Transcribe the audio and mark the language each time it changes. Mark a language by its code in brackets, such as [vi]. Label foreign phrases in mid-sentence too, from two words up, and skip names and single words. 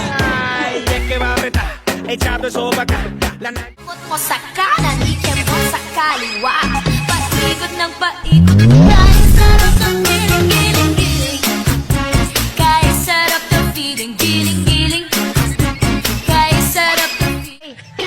[es] Ay, es que va a apretar, echando eso pa' acá. [tl] Ikot mo sa kanan, ikem mo sa kaliwa. Paikot ng paikot. Kaya sarap ng giling-giling-giling. Kaya sarap ng feeling, giling-giling. Kaya sarap ng feeling.